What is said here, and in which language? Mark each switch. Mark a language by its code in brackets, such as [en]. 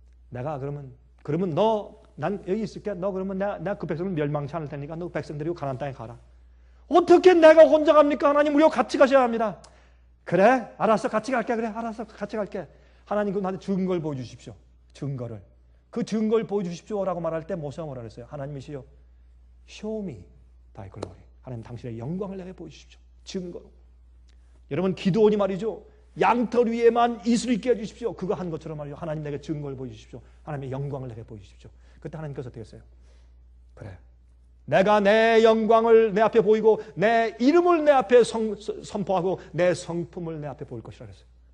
[ko] 내가 그러면 난 여기 있을게. 너 그러면 내가 그 백성을 멸망치 않을 테니까 너 백성 데리고 가나안 땅에 가라. 어떻게 내가 혼자 갑니까? 하나님 우리와 같이 가셔야 합니다. 그래, 알았어, 같이 갈게. 그래, 알았어, 같이 갈게. 하나님 그 나한테 증거를 보여주십시오. 증거를. 그 증거를 보여주십시오라고 말할 때 모세가 뭐라 그랬어요? 하나님이시여, [en] show me thy glory. [ko] 하나님 당신의 영광을 내게 보여주십시오. 증거로. 여러분 기드온이 말이죠. 양털 위에만 이슬을 끼워 주십시오. 그거 한 것처럼 말이죠. 하나님 내게 증거를 보여주십시오. 하나님의 영광을 내게 보여주십시오. 그때 하나님께서 어떻게 했어요? 그래, 내가 내 영광을 내 앞에 보이고 내 이름을 내 앞에 선포하고 내 성품을 내 앞에 보일 것이라 그랬어요.